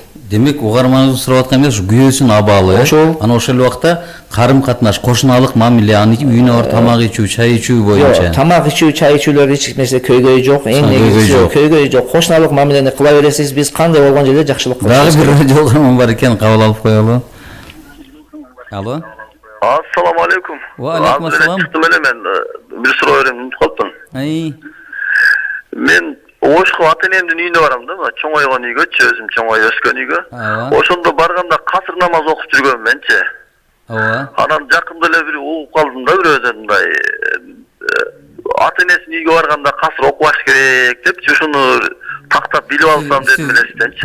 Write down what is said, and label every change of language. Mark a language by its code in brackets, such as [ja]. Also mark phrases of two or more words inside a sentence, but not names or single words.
[ky] Демек, угарманыбыз сурап аткан эмес, күйөөсүнүн абалы, анан ошол убакта карым катнаш, кошуналык мамиле, анын үйүнө барып тамак ичүү, чай ичүү боюнча. Тамак ичүү, чай ичүүлөр эч нерсе көйгөй жок, эң негизгиси көйгөй жок. Кошуналык мамилени кыла бересиз, биз кандай болгон жерде жакшылык кылабыз. Дагы бир угарман бар экен, кабыл алып коелу. Алло. [ar] السلام عليكم. وعليكم السلام. [ky] Чыктым эле мен бир суроо берем, унутуп калыптым. Мен Ошко ата-энемдин үйүнө барам да, чоңойгон үйгөчү, өзүм чоңой өскөн үйгө. Ошондо барганда касыр намаз окуп жүргөм менчи. Ооба. Анан жакында эле бир угуп калдым да, бирөөдөн мындай ата-энесинин үйгө барганда касыр окубаш керек деп, ушуну тактап билип алсам дедим элестенчи.